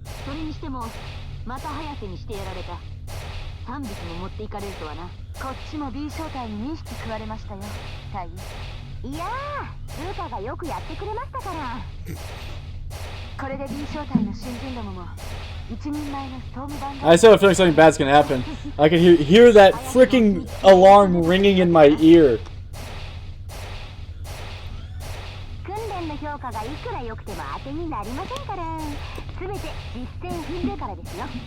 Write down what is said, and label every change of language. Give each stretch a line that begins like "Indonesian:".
Japanese: それにしてもまた早瀬にしてやられた。3匹も持っていかれるとはな。こっちも B 小隊に2匹食われましたよ、隊員。いやー、ルーカがよくやってくれましたから。これで B 小隊の新人どもも一人前のストームバンド。
English: I still have a feeling something bad's gonna happen. I can hear that freaking alarm ringing in my ear.
Japanese: 訓練の評価がいくら良くても当てになりませんから。全て実践踏んでからですよ。